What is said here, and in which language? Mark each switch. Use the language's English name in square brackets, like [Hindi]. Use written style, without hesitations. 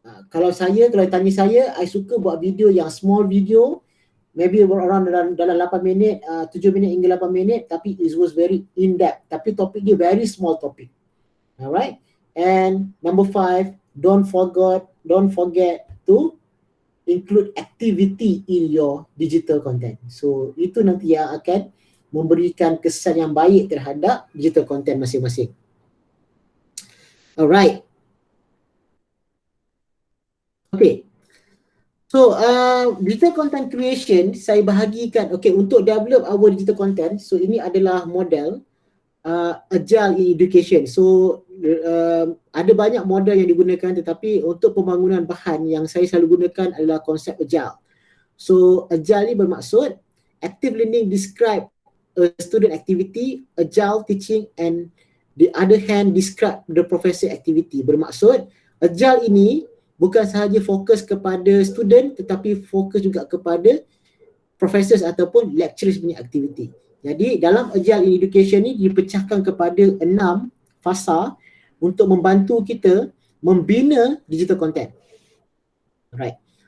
[Malay] Kalau tanya saya, I suka buat video yang small video, maybe around dalam 8 minit, 7 minit hingga 8 minit, tapi [English] it was very in depth, [Malay] tapi topik dia [English] very small topic. [Malay] Alright. [English] And number 5, don't forget to include activity in your digital content. [Malay] So itu nanti yang akan memberikan kesan yang baik terhadap digital content masing-masing. Alright. Okay. So digital content creation saya bahagikan, okay, untuk [English] develop our digital content. [Malay] So ini adalah model agile in education. So ada banyak model yang digunakan, tetapi untuk pembangunan bahan yang saya selalu gunakan adalah konsep agile. [English] So agile [Malay] ni bermaksud [English] active learning describe a student activity, agile teaching and the other hand describe the professor activity. [Malay] Bermaksud agile ini bukan sahaja fokus kepada student tetapi fokus juga kepada professors ataupun lecturers punya aktiviti. Jadi dalam agile in education ni dipecahkan kepada 6 fasa untuk membantu kita membina digital content. Alright.